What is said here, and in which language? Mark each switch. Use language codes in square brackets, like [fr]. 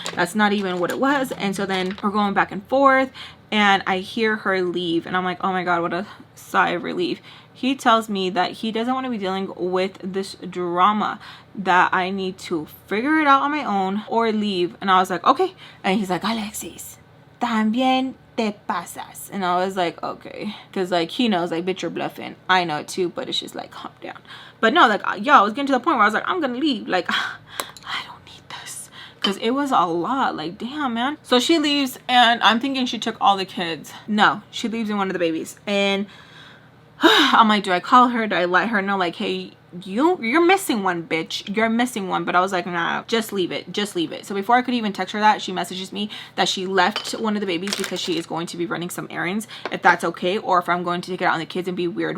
[en] That's not even what it was. And so then we're going back and forth, and I hear her leave, and I'm like, oh my god, what a sigh of relief. He tells me that he doesn't want to be dealing with this drama, that I need to figure it out on my own or leave. And I was like, okay. And he's like, Alexis, [es] también te pasas. [en] And I was like, okay. Because like, he knows, like, bitch, you're bluffing. I know it too, but it's just like, calm down. But no, like, yo, I was getting to the point where I was like, I'm gonna leave. Like, I don't need this. Because it was a lot. Like, damn, man. So she leaves, and I'm thinking she took all the kids. No, she leaves in one of the babies. And I'm like, do I call her? Do I let her know, like, hey, you're missing one, bitch, you're missing one? But I was like, nah, just leave it, just leave it. So before I could even text her that, she messages me that she left one of the babies because she is going to be running some errands, if that's okay, or if I'm going to take it out on the kids and be weird.